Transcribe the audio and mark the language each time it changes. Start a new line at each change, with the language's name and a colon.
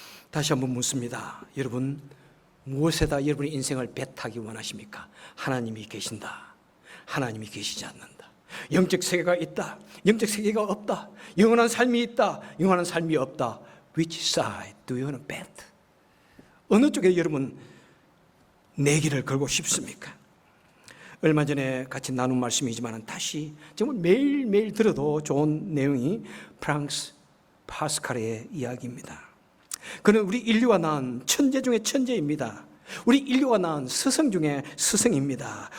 Korean: 다시 한번 묻습니다. 여러분, 무엇에다 여러분의 인생을 배타기 원하십니까? 하나님이 계신다, 하나님이 계시지 않는다, 영적 세계가 있다, 영적 세계가 없다, 영원한 삶이 있다, 영원한 삶이 없다.
English: Which side do you want to bet?
Korean: 어느 쪽에 여러분 내기를 걸고 싶습니까? 얼마 전에 같이 나눈 말씀이지만 다시 정말 매일매일 들어도 좋은 내용이 프랑스 파스칼의 이야기입니다. 그는 우리 인류가 낳은 천재 중에 천재입니다. 우리 인류가 낳은 스승 중에 스승입니다.